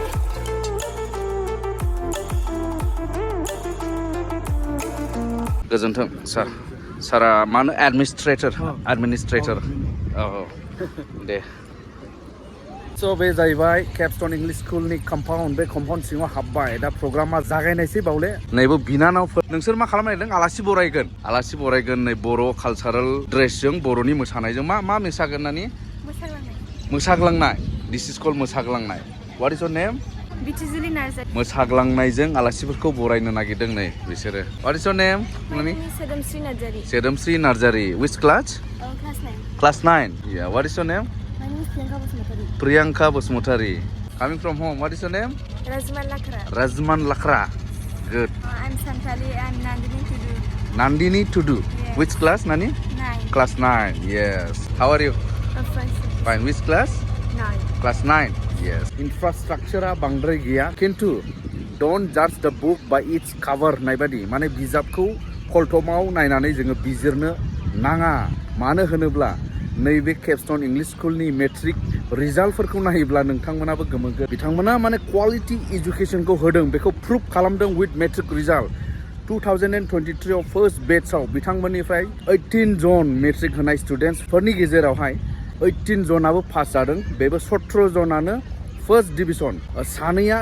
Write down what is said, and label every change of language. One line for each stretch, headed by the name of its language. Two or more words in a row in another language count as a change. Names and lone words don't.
Bodo: गोजोन्थों सारा मानो एडमिनिस्ट्रेटर औ दे स' बे जाहैबाय Capstone English Schoolनि कम्पाउन्ड बे कम्पाउन्ड सिङाव हाबबाय दा प्रग्रामा जागायनायसै बावले नैबो बिनानावफोर नोंसोर मा खालामनो नागिरदों आलासि बरायगोन नै बर' कालचारेल ड्रेसजों बर'नि मोसानायजों मा मोसागोन नानि मोसाग्लांनाय
English: this is called
Bodo: मोसाग्लांनाय
English: what is your name
Bodo: बिथिजुलि नार्जारि मोसाग्लांनायजों आलासिफोरखौ बरायनो नागिरदों नै बिसोरो
English: what is your name
Bodo: नानि सोदोमस्रि नार्जारि
English: which class class 9
Bodo: या
English: what is your name
Bodo: Priyanka Basumchari.
English: Coming from home, what is your name? Razman Lakra. Good. I'm Santali and Nandini Tudu. Nandini Tudu. Yes. Which class, Nani? 9. Class 9, yes. How are you? I'm fine. Fine. Which class? 9. Class 9, yes. Infrastructure
Bodo: बांद्राय गैया.
English: Kintu don't judge the book by its cover naibadi.
Bodo: Mane bijabkौ कलटमाव नायनानै जोङो बिजिरनो नाङा मानो होनोब्ला नैबे Capstone English Schoolनि मेट्रिक रिजाल्टफोरखौ नायोब्ला नोंथांमोनाबो गोमोगोन बिथांमोना माने
English: quality educationखौ
Bodo: होदों बेखौ प्रुफ खालामदों
English: with matric result
Bodo: 2023 आव फर्स्ट बेट्सआव बिथांमोननिफ्राय 18 जन मेट्रिक होनाय स्टुडेन्ट्सफोरनि गेजेरावहाय 18 जनाबो पास जादों बेबो 17 जनानो
English: first division
Bodo: सानैया